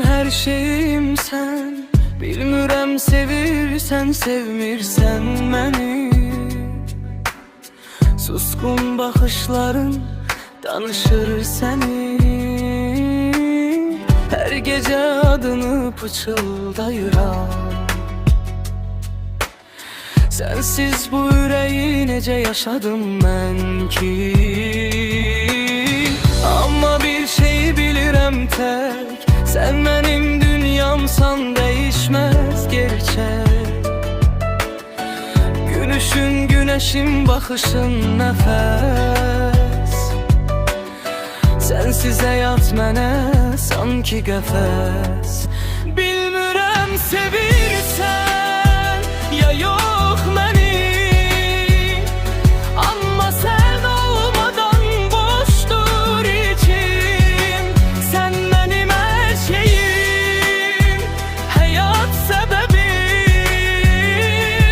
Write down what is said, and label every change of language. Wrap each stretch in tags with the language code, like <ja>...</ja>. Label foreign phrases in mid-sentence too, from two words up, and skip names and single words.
<az>şeyim sen. Bilmirəm sevirsən, sevmirsən məni. Suskun baxışların danışır səni.</az> <tr>Her gece adını pıçıldayıram. Sensiz bu yüreği nece yaşadım ben ki. Ama bir şey bilirəm tek, sen benim dünyamsan değişmez gerçek. Gülüşün, güneşin, bakışın nefes.</tr> <az>Sensiz hayat mənə sanki qəfəs. Bilmirəm sevirsən ya yox məni, amma sən olmadan boşdur içim. Sən mənim hər şeyim, həyat səbəbim.</az>